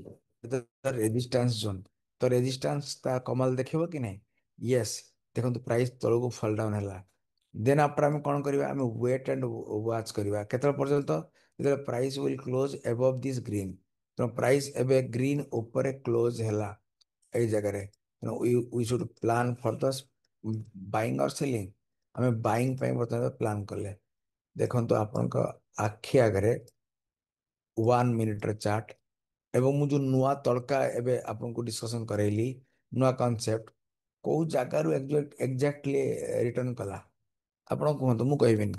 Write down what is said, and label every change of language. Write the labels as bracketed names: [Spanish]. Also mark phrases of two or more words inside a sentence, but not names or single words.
[English] resistance zone. [Odia] ତ ରେଜିଷ୍ଟାନ୍ସ ତା କମାଲ ଦେଖିବ କି ନାହିଁ? ୟେସ୍, ଦେଖନ୍ତୁ ପ୍ରାଇସ୍ ତଳକୁ [English] fall down [Odia] ହେଲା। [English] then after [Odia] ଆମେ କଣ କରିବା? ଆମେ [English] wait and watch [Odia] କରିବା କେତେବେଳେ ପର୍ଯ୍ୟନ୍ତ? ଯେତେବେଳେ [English] price will close above this green. [Odia] ତ ପ୍ରାଇସ୍ ଏବେ ଗ୍ରୀନ୍ ଉପରେ କ୍ଲୋଜ ହେଲା। ଏଇ ଜାଗାରେ [English] we should plan for the buying and selling. [Odia] ଆମେ ବାଇଂ ପାଇଁ ବର୍ତ୍ତମାନ ପ୍ଲାନ୍ କଲେ ଦେଖନ୍ତୁ ଆପଣଙ୍କ ଆଖି ଆଗରେ 1 ମିନିଟର ଚାର୍ଟ ଏବଂ ମୁଁ ଯୋଉ ନୂଆ ତଡ଼କା ଏବେ ଆପଣଙ୍କୁ ଡିସ୍କସନ କରେଇଲି ନୂଆ କନସେପ୍ଟ କୋଉ ଜାଗାରୁ [English] exactly return [Odia] କଲା ଆପଣ କୁହନ୍ତୁ ମୁଁ କହିବିନି।